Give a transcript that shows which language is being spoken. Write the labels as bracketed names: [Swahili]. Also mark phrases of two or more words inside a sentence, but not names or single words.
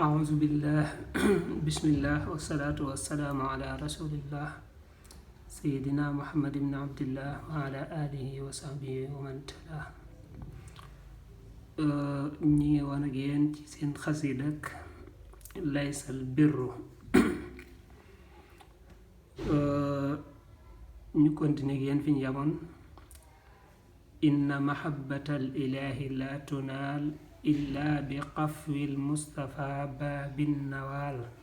[Arabic] أعوذ بالله بسم الله والصلاة والسلام على رسول الله سيدنا محمد بن عبد الله وعلى آله وصحبه ومن تلاه [Wolof] ñi ngi woon ak yéen ci seen xasidak [Arabic] ليس البر [Wolof] ñu continuer ak yéen fi ñu yamoon [Arabic] إن محبة الإله لا تنال إلا بقفو المصطفى باب النوال